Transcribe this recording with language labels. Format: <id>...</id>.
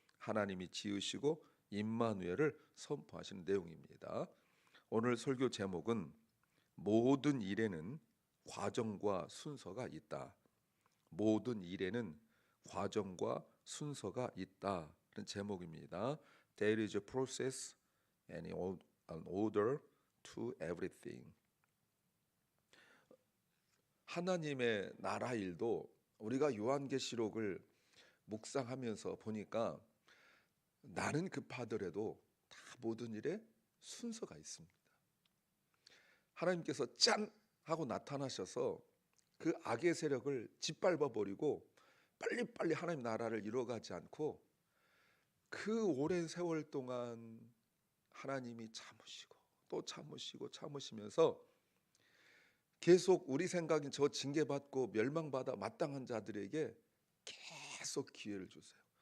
<ko>하나님이 지으시고 임마누엘을 선포하시는 내용입니다. 오늘 설교 제목은 모든 일에는 과정과 순서가 있다. 모든 일에는 과정과 순서가 있다는 제목입니다.</ko> <en>There is a process and an order to everything.</en> <ko>하나님의 나라 일도 우리가 요한계시록을 묵상하면서 보니까 나는 급하더라도 다 모든 일에 순서가 있습니다. 하나님께서 짠 하고 나타나셔서 그 악의 세력을 짓밟아 버리고 빨리빨리 하나님 나라를 이뤄가지 않고 그 오랜 세월 동안 하나님이 참으시고 또 참으시면서 계속 우리 생각인 저 징계받고 멸망받아 마땅한 자들에게 계속 기회를 주세요.</ko>